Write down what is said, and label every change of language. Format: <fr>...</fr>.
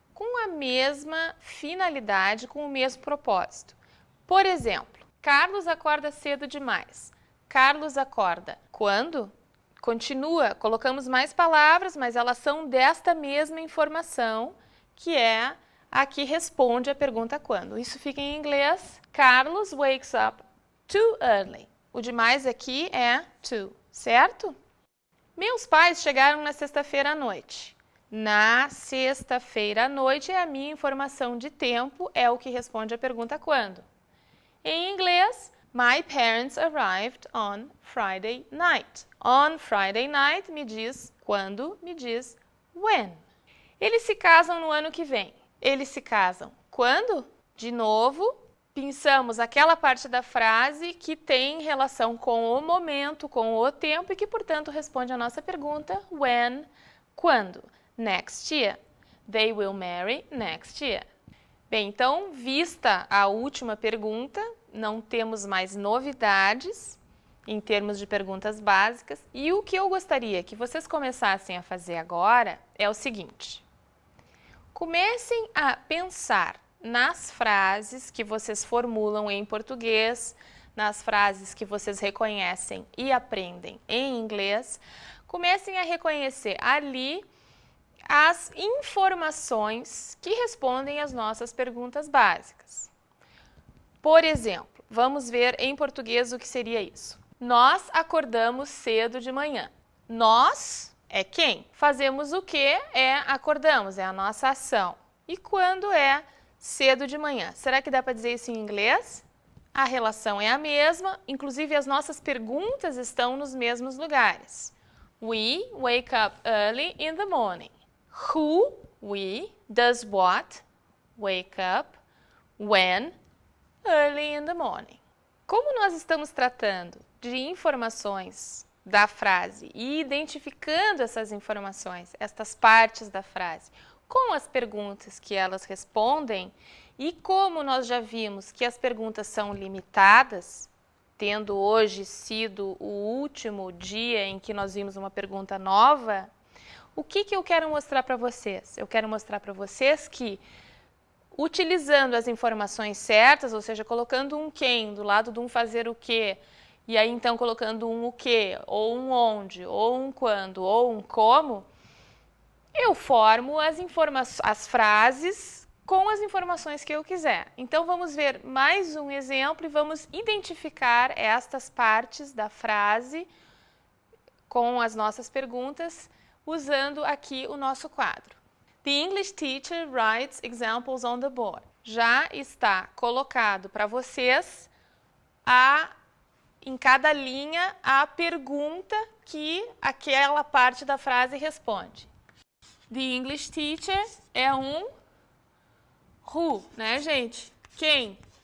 <pt>com a mesma finalidade, com o mesmo propósito. Por exemplo, Carlos acorda cedo demais. Carlos acorda quando? Continua, colocamos mais palavras, mas elas são desta mesma informação, que é a que responde a pergunta quando. Isso fica em inglês.</pt> <en>Carlos wakes up too early.</en> <pt>O demais aqui é to, certo? Meus pais chegaram na sexta-feira à noite. Na sexta-feira à noite é a minha informação de tempo, é o que responde a pergunta quando. Em inglês,</pt> <en>my parents arrived on Friday night. On Friday night</en> <pt>me diz quando, me diz when. Eles se casam no ano que vem. Eles se casam quando? De novo, pensamos aquela parte da frase que tem relação com o momento, com o tempo e que, portanto, responde a nossa pergunta when, quando.</pt> <en>Next year. They will marry next year.</en> <pt>Bem, então, vista a última pergunta, não temos mais novidades em termos de perguntas básicas. E o que eu gostaria que vocês começassem a fazer agora é o seguinte. Comecem a pensar nas frases que vocês formulam em português, nas frases que vocês reconhecem e aprendem em inglês. Comecem a reconhecer ali as informações que respondem às nossas perguntas básicas. Por exemplo, vamos ver em português o que seria isso. Nós acordamos cedo de manhã. Nós é quem? Fazemos o que? É acordamos, é a nossa ação. E quando é cedo de manhã? Será que dá para dizer isso em inglês? A relação é a mesma, inclusive as nossas perguntas estão nos mesmos lugares.</pt> <en>We wake up early in the morning. Who, we, does what, wake up, when, early in the morning.</en> <pt>Como nós estamos tratando de informações da frase e identificando essas informações, estas partes da frase, com as perguntas que elas respondem, e como nós já vimos que as perguntas são limitadas, tendo hoje sido o último dia em que nós vimos uma pergunta nova, o que eu quero mostrar para vocês? Eu quero mostrar para vocês que, utilizando as informações certas, ou seja, colocando um quem do lado de um fazer o quê, e aí então colocando um o quê, ou um onde, ou um quando, ou um como, eu formo as frases com as informações que eu quiser. Então vamos ver mais um exemplo e vamos identificar estas partes da frase com as nossas perguntas, usando aqui o nosso quadro.</pt> <en>The English teacher writes examples on the board.</en> <pt>Já está colocado para vocês em cada linha a pergunta que aquela parte da frase responde.</pt> <en>The English teacher</en> <pt>é um who, né, gente? Quem?</pt>